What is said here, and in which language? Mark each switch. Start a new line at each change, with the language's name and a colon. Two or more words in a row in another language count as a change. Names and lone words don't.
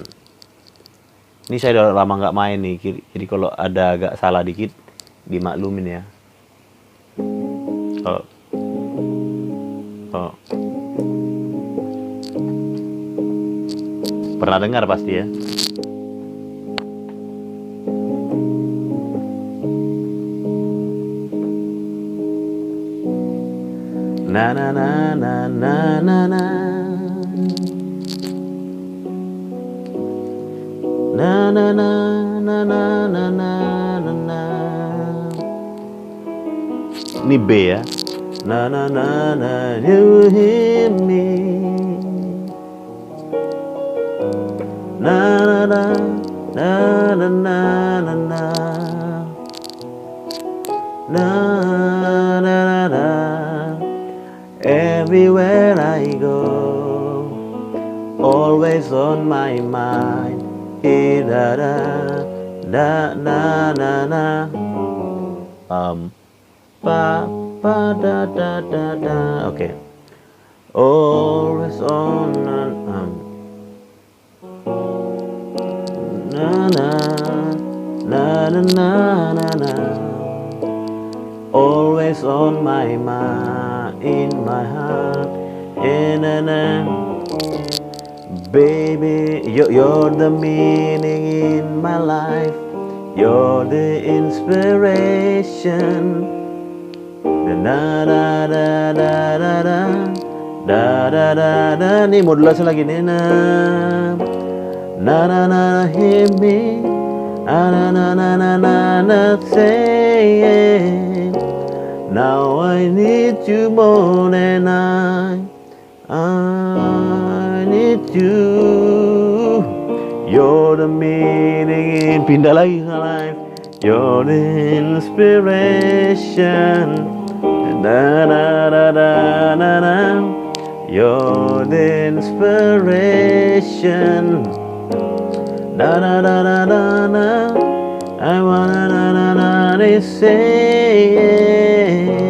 Indonesian: Ini saya udah lama nggak main nih, jadi kalau ada agak salah dikit dimaklumin ya. Pernah dengar pasti ya. Na na na na na na na. Na na na na na na na na. Ini B ya. Na na na na,
English: you hear me. Na na na na na na na na. Na na na na. Everywhere I go, always on my mind. Da da da na na na. Pa pa da da da da.
Indonesian: Oke.
English: Always on na na na na na na na. Always on my mind, in my heart, na na. Baby, you're the meaning in my life. You're the inspiration. Da da da da da da da da da da.
Indonesian: Nih modulasi lagi nih na na na
English: hear me. Na na na na na na say. Now I need you more than I need you. You're the meaning.
Indonesian: Pindah lagi ke life.
English: You're the inspiration. Da da da da da da. You're the inspiration. Da da da da da da. I wanna na na na say.